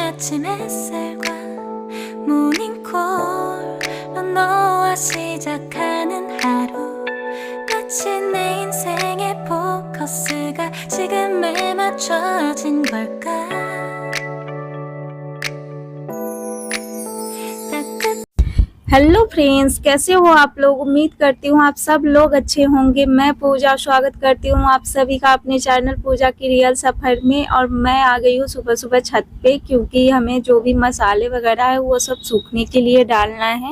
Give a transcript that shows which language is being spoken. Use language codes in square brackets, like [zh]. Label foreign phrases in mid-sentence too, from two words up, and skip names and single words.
[ko] 아침 햇살과 모닝콜로 너와 시작하는 하루 마치 내 인생의 포커스가 지금에 맞춰진 걸까. [en] Hello friends, [hi] कैसे हो आप लोग। उम्मीद करती हूँ आप सब लोग अच्छे होंगे। मैं पूजा स्वागत करती हूँ आप सभी का अपने चैनल पूजा की रियल सफ़र में। और मैं आ गई हूँ सुबह सुबह छत पे, क्योंकि हमें जो भी मसाले वगैरह है वो सब सूखने के लिए डालना है।